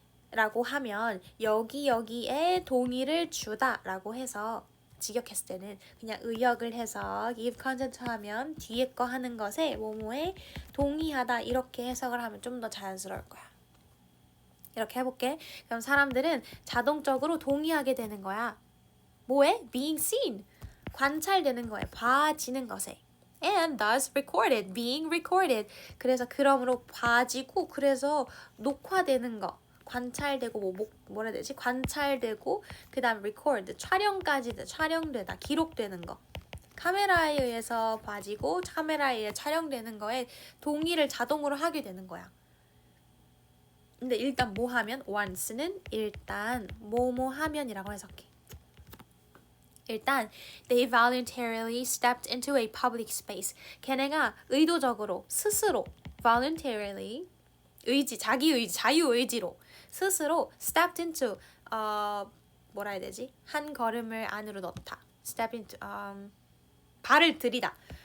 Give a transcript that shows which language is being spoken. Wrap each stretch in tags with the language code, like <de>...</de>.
<ko>라고 하면 여기에 동의를 주다 라고 해서 직역했을 때는 그냥 의역을 해서</ko> <en>give consent</en> <ko>하면 뒤에 거 하는 것에 뭐뭐에 동의하다 이렇게 해석을 하면 좀 더 자연스러울 거야. 이렇게 해볼게. 그럼 사람들은 자동적으로 동의하게 되는 거야. 뭐에?</ko> <en>being seen.</en> <ko>관찰되는 거에, 봐지는 것에.</ko> <en>and thus recorded, being recorded.</en> <ko>그래서 그러므로 봐지고 그래서 녹화되는 거. 관찰되고 뭐라 해야 되지? 관찰되고 그다음 record, 촬영되다, 기록되는 거. 카메라에 의해서 봐지고 카메라에 의해 촬영되는 거에 동의를 자동으로 하게 되는 거야. 근데 일단 뭐 하면? once는 일단 뭐뭐 하면이라고 해석해. 일단</ko> <en>they voluntarily stepped into a public space.</en> <ko>걔네가 의도적으로 스스로</ko> <en>voluntarily</en> <ko>자유의지로 스스로</ko> <en>stepped into</en> <ko>뭐라 해야 되지? 한 걸음을 안으로 넣다.</ko> <en>step into</en> <ko>발을 들이다.</ko>